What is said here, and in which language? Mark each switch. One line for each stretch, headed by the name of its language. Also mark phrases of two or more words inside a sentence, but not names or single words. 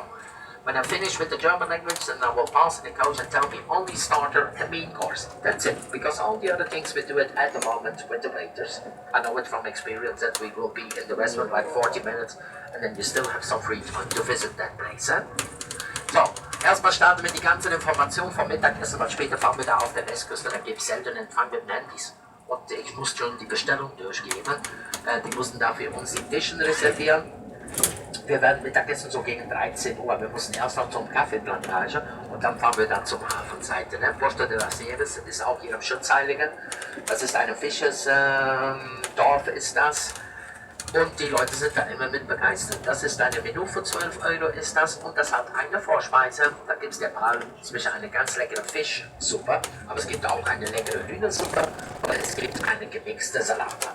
English: When I'm finished with the German language, then I will pass the coach and tell me only starter and main course. That's it, because all the other things we do it at the moment with the waiters. I know it from experience that we will be in the restaurant like 40 minutes and then you still have some free time to visit that place. So,
German: erstmal starten wir die ganze Information vom Mittagessen, weil später fahren wir da auf der Westküste, da gibt es selten Empfang mit Handys. Und ich muss schon die Bestellung durchgeben. Die mussten dafür uns die Tischen reservieren. Wir werden Mittagessen so gegen 13 Uhr. Wir mussten erst noch zum Kaffeeplantage und dann fahren wir dann zum Hafenseite. Ne? Puerto de las Nieves ist auch hier im Schutzheiligen. Das ist ein Fischersdorf, ist das. Und die Leute sind da immer mit begeistert. Das ist ein Menü für 12 € ist das und das hat eine Vorspeise. Da gibt es der Wahl zwischen einer ganz leckeren Fischsuppe, aber es gibt auch eine leckere Hühnersuppe und es gibt eine gemixte Salate.